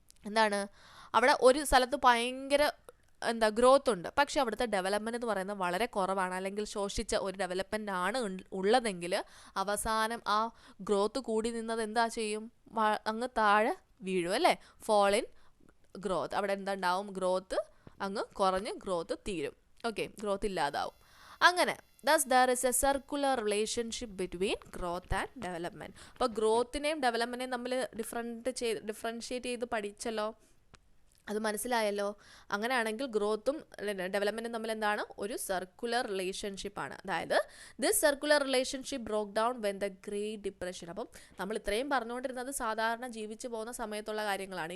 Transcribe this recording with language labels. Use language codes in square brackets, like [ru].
[ml] എന്താണ്, അവിടെ ഒരു സ്ഥലത്ത് ഭയങ്കര ഗ്രോത്ത് ഉണ്ട്, പക്ഷെ അവിടുത്തെ ഡെവലപ്മെൻറ്റ് എന്ന് പറയുന്നത് വളരെ കുറവാണ്, അല്ലെങ്കിൽ ശോഷിച്ച ഒരു ഡെവലപ്മെൻ്റ് ആണ് ഉള്ളതെങ്കിൽ അവസാനം ആ ഗ്രോത്ത് കൂടി നിന്നത് എന്താ ചെയ്യും, അങ്ങ് താഴെ വീഴും അല്ലേ, [en] Fall in growth. [ml] അവിടെ എന്താണ്ടാവും, ഗ്രോത്ത് അങ്ങ് കുറഞ്ഞ് ഗ്രോത്ത് തീരും. ഓക്കെ, ഗ്രോത്ത് ഇല്ലാതാവും. [en] അങ്ങനെ thus there is a circular relationship between growth and development. [ml] അപ്പോൾ ഗ്രോത്തിനെയും ഡെവലപ്മെൻറ്റിനെയും നമ്മൾ ഡിഫറൻഷ്യേറ്റ് ചെയ്ത് പഠിച്ചല്ലോ, അത് മനസ്സിലായല്ലോ. അങ്ങനെയാണെങ്കിൽ ഗ്രോത്തും ഡെവലപ്മെൻറ്റും തമ്മിൽ എന്താണ്, ഒരു സർക്കുലർ റിലേഷൻഷിപ്പാണ്. അതായത് [en] This circular relationship broke down when the great depression. [ml] അപ്പം നമ്മൾ ഇത്രയും പറഞ്ഞുകൊണ്ടിരുന്നത് സാധാരണ ജീവിച്ചു പോകുന്ന സമയത്തുള്ള കാര്യങ്ങളാണ്.